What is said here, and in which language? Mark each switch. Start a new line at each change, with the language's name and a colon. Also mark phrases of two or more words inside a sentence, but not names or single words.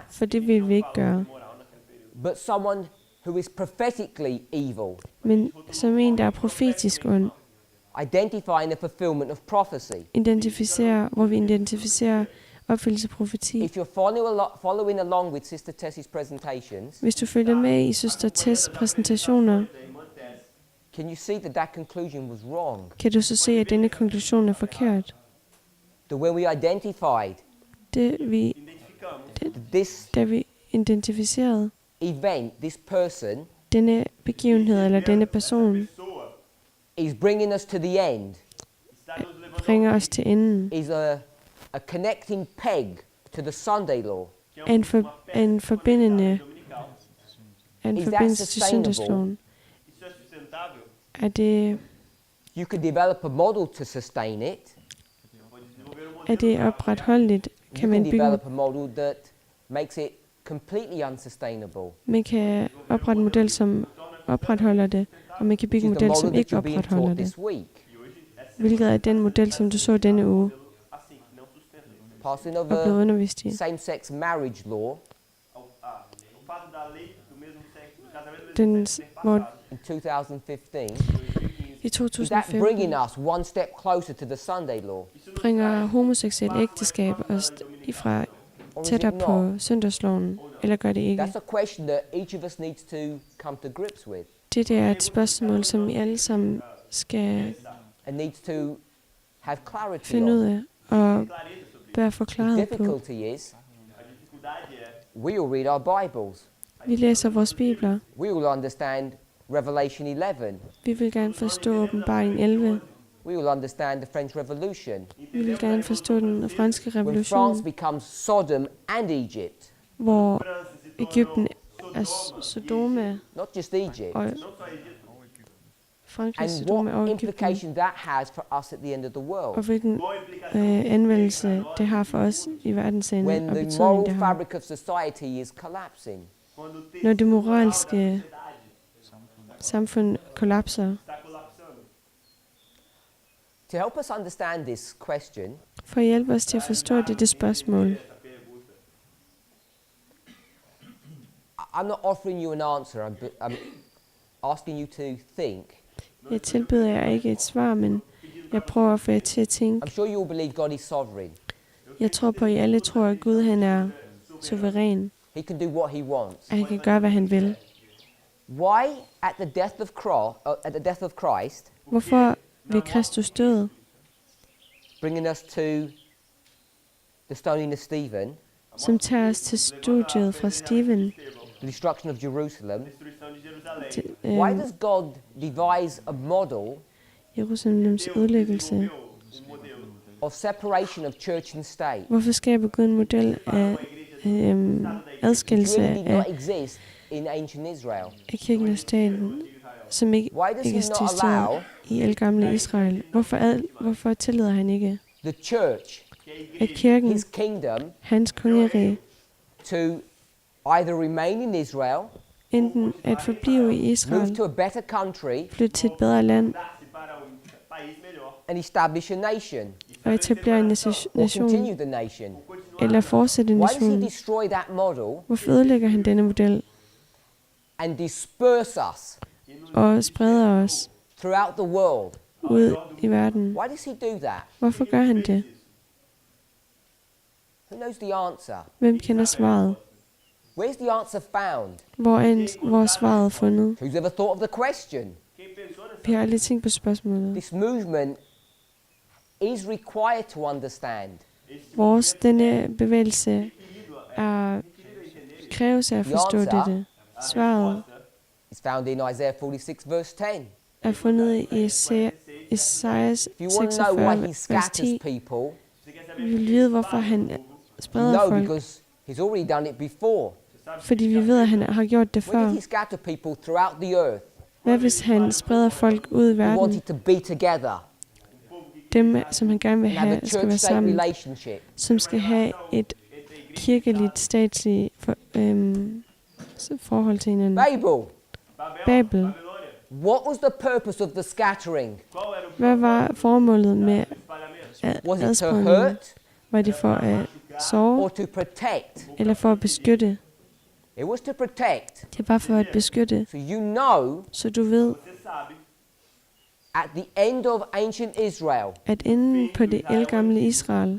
Danish: for det ville vi ikke gøre,
English: but someone who is prophetically evil,
Danish: men som en, der er profetisk ond,
English: identifying the fulfillment of prophecy.
Danish: hvor vi identificerer opfyldelse af profeti.
English: If you're following along with Sister Tessie's presentations,
Danish: Hvis du følger med i søster Tess præsentationer,
English: can you see that that conclusion was wrong?
Danish: kan du så se, at denne konklusion er forkert.
English: That when we identified
Danish: Da vi identificerede
English: event, this person
Danish: denne begivenhed eller denne person,
English: is bringing us to the end,
Danish: bringer os til enden,
English: is a connecting peg to the Sunday law.
Danish: en forbindelse til
English: sustainable?
Danish: søndagsloven. Er
English: You could develop a model to sustain it.
Danish: det opretholdeligt?
English: You
Danish: Kan man
English: can
Danish: bygge,
English: develop a model that makes it completely unsustainable.
Danish: man kan oprette en model, som opretholder det, og man kan bygge en
English: Which is the
Danish: model, som
English: model
Danish: ikke
English: that you're being
Danish: opretholder
English: taught
Danish: det.
English: this week.
Danish: Hvilket er den model, som du så denne uge
English: Passing
Danish: og blev
English: over
Danish: undervist i.
English: same-sex marriage law
Danish: Hvor
English: in 2015,
Danish: i
English: is that
Danish: 2015
English: bringing us one step closer to the Sunday law?
Danish: bringer homoseksuel ægteskab os fra
English: Or is
Danish: tættere
English: it
Danish: på
English: not?
Danish: søndagsloven, eller gør det ikke?
English: That's a question that each of us needs to come to grips with
Danish: Det er et spørgsmål, som vi alle sammen skal
English: and needs to have clarity
Danish: finde ud
English: on.
Danish: af og bør få
English: The
Danish: klarhed på.
English: difficulty is we will read our Bibles.
Danish: Vi læser vores bibler.
English: We will understand Revelation 11.
Danish: Vi vil gerne forstå åbenbaring 11.
English: We will understand the French Revolution.
Danish: Vi vil gerne forstå den franske
English: When France
Danish: revolution,
English: becomes Sodom and Egypt,
Danish: hvor Egypten er Sodoma
English: not just Egypt,
Danish: og Frankrig er
English: and
Danish: Sodoma og
English: what
Danish: Egypten,
English: implication that has for us at the end of the
Danish: og
English: world.
Danish: hvilken anvendelse det har for os i verdensenden,
English: When
Danish: og
English: the
Danish: betydning
English: moral
Danish: det har.
English: fabric of society is collapsing.
Danish: Når det moralske samfund kollapser.
English: To help us understand this question,
Danish: For at hjælpe os til at forstå dette spørgsmål,
English: I'm not offering you an answer. I'm asking you to think.
Danish: Jeg tilbyder jer ikke et svar, men jeg prøver at få jer til at tænke.
English: I'm sure you all believe God is sovereign.
Danish: Jeg tror på, at I alle tror, at Gud han er suveræn,
English: He can do what he wants.
Danish: og han kan gøre, hvad han vil.
English: Why, at the death of Christ,
Danish: Hvorfor ved Kristus død,
English: bringing us to the stoning of Stephen,
Danish: som tager os til studiet fra Stephen,
English: the destruction of Jerusalem,
Danish: til
English: why does God devise a model
Danish: Jerusalems ødelæggelse?
English: of separation of church and state?
Danish: Hvorfor skaber Gud en model af
English: It
Danish: adskillelse
English: really did
Danish: af
English: not exist in ancient Israel.
Danish: kirken og staten, som ikke
English: Why does he not
Danish: eksisterede
English: allow
Danish: i ældgamle Israel? Hvorfor tillader han ikke,
English: the church,
Danish: at kirken,
English: his kingdom,
Danish: hans kongerige,
English: to either remain in Israel,
Danish: enten at forblive i
English: move
Danish: Israel,
English: to a better country,
Danish: flytte til et bedre land
English: and establish a nation,
Danish: og etablere en
English: or
Danish: nation,
English: continue the nation?
Danish: eller fortsætte
English: Why does he
Danish: nationen?
English: destroy that model
Danish: Hvorfor ødelægger han denne model
English: and disperse us
Danish: og spreder os
English: throughout the world?
Danish: ud i verden?
English: Why does he do that?
Danish: Hvorfor gør han det?
English: Who knows the answer?
Danish: Hvem kender svaret?
English: Where's the answer found?
Danish: Hvor er svaret fundet?
English: Who's ever thought of the question?
Danish: Vi har aldrig tænkt på spørgsmålet.
English: This movement is required to understand.
Danish: Denne bevægelse kræves af at forstå dette. Svaret
English: It's found in Isaiah 46 verse 10.
Danish: er fundet i Esajas
English: If you want to know why
Danish: 46,
English: he
Danish: vers
English: scatters
Danish: 10.
English: people,
Danish: Vi vil vide, hvorfor han spreder
English: no,
Danish: folk,
English: because he's already done it before.
Danish: fordi vi ved, at han har gjort det
English: When did
Danish: før.
English: he scatter people throughout the earth?
Danish: Hvad hvis han spreder folk ud i
English: He
Danish: verden?
English: wanted to be together
Danish: Dem, som han gerne vil
English: and have
Danish: have,
English: a
Danish: skal være
English: church-state
Danish: sammen,
English: relationship.
Danish: som skal have et kirkeligt, statsligt forhold til hinanden.
English: Babel. What was the purpose of the scattering?
Danish: Hvad var formålet med
English: Was it to
Danish: adspredningen?
English: hurt
Danish: Var det for at såre,
English: or to protect?
Danish: eller for at beskytte?
English: It was to protect.
Danish: Det var for at beskytte,
English: So you know,
Danish: så du ved,
English: at the end of ancient Israel,
Danish: at inden på det ældgamle Israel,